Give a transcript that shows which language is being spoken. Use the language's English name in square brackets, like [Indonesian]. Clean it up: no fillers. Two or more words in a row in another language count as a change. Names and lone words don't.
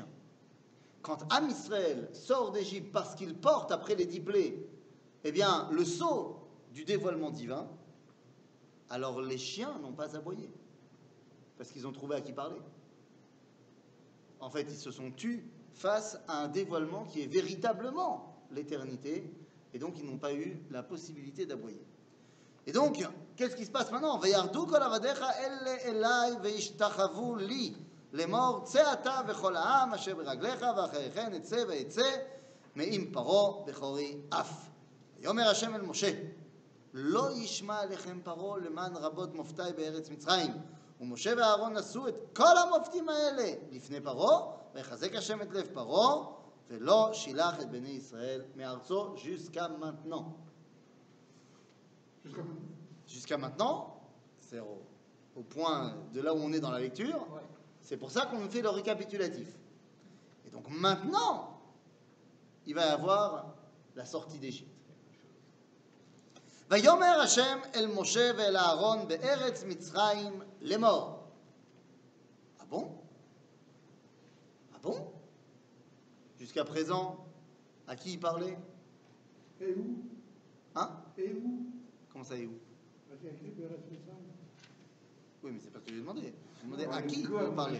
[French] Quand Am Israël sort d'Égypte parce qu'il porte après les 10 plaies, eh bien, le sceau du dévoilement divin, alors les chiens n'ont pas aboyé, parce qu'ils ont trouvé à qui parler. En fait, ils se sont tus face à un dévoilement qui est véritablement l'éternité, et donc ils n'ont pas eu la possibilité d'aboyer. Et donc, qu'est-ce qui se passe maintenant? [Hebrew] וירדו כל עבדיך אלה אלי והשתחוו לי. לאמור, צא אתה וכל העם אשר ברגליך ואחריכן אצא ואצא מעם פרעה בכורי אף. ויאמר השם אל משה, לא ישמע עליכם פרעה למען רבות מופתי בארץ מצרים. ומשה ואהרון עשו את כל המופתים האלה לפני פרעה, ויחזק השם את לב פרעה, ולא שילח את בני ישראל מארצו [French] jusqu'à maintenant. Jusqu'à maintenant, c'est au point de là où on est dans la lecture. C'est pour ça qu'on fait le récapitulatif. Et donc maintenant, il va y avoir la sortie d'Égypte. [Hebrew] ויאמר השם אל משה ואל אהרון בארץ מצרים לאמור. [French] Ah bon? Ah bon? Jusqu'à présent, à qui il parlait? Et où? Hein? Et où? Comment ça, et où? C'est écrit [Hebrew] בארץ מצרים. [French] Oui, mais c'est pas ce que j'ai demandé. J'ai demandé à qui il parlait.